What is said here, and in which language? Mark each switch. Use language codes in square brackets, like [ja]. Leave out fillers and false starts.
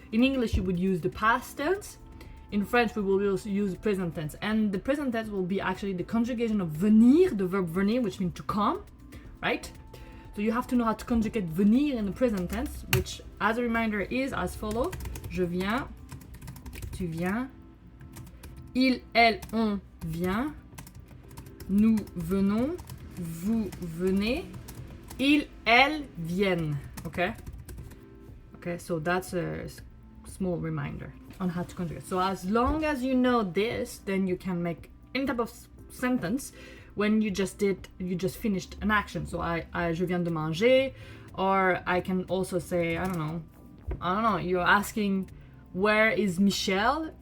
[en] In English, you would use the past tense. In French, we will use present tense. And the present tense will be actually the conjugation of venir, the verb venir, which means to come, right? So you have to know how to conjugate venir in the present tense, which, as a reminder, is as follows. [fr] Je viens, tu viens, il, elle, on vient, nous venons, vous venez, ils, elles viennent. [en] Okay, so that's a small reminder on how to conjugate. So as long as you know this, then you can make any type of sentence when you just finished an action. So [fr] je viens de manger, [en] or I can also say, I don't know, you're asking, where is Michel?